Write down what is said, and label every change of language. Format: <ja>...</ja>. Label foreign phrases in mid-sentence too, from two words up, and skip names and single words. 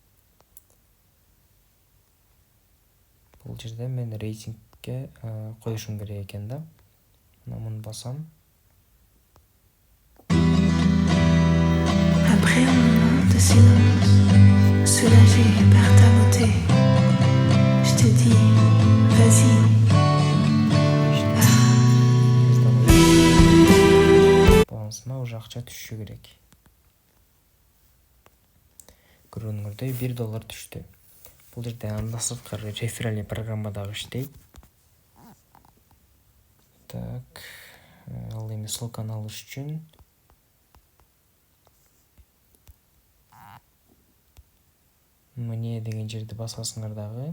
<ky>Бул жерде мен рейтингге коюшум керек экен да. Мына муну басам.</ky> <fr>Après un moment de silence, soulagé par ta beauté, je te dis, vas-y.</fr> <ky>Балансыма уже акча түшүшү керек. Көргөнүңөрдөй $1 түштү. Бул жерде андан сырткары</ky> <ru>реферальный программа</ru> <ky>дагы иштейт. Так, ал эми ссылканы алыш үчүн мне деген жерди басасыңар дагы.</ky>